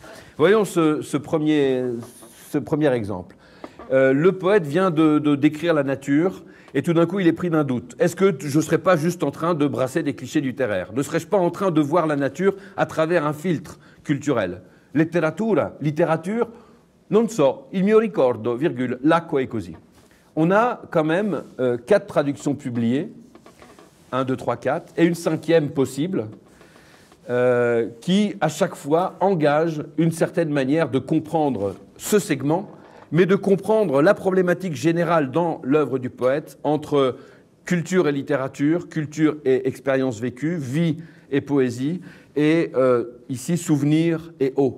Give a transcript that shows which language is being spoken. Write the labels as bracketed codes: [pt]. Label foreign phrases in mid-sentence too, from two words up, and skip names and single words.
[fr] Voyons ce premier exemple. Le poète vient de décrire la nature et tout d'un coup il est pris d'un doute. Est-ce que je ne serais pas juste en train de brasser des clichés littéraires? Ne serais-je pas en train de voir la nature à travers un filtre culturel? Littérature, [it] non so, il mio ricordo, virgule, l'acqua è così. [fr] On a quand même 4 traductions publiées, 1, 2, 3, 4, et une 5e possible, qui à chaque fois engage une certaine manière de comprendre ce segment, mais de comprendre la problématique générale dans l'œuvre du poète entre culture et littérature, culture et expérience vécue, vie et poésie, et ici souvenir et eau.